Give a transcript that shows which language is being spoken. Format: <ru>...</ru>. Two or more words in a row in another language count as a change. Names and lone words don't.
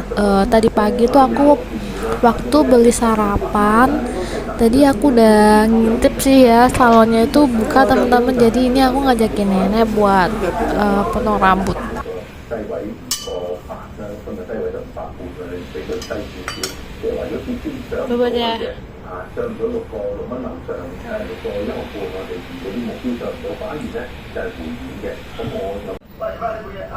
<id>Tadi pagi tuh aku waktu beli sarapan, tadi aku udah ngintip sih ya salonnya itu buka teman-teman. Jadi ini aku ngajakin nenek buat potong rambut. Coba ya.</id> <yue>上咗6蚊樓上，6個1毫半，我哋嗰啲目標上唔到，反而咧就係回軟嘅。咁我就喂，而家你冇嘢啊？</yue>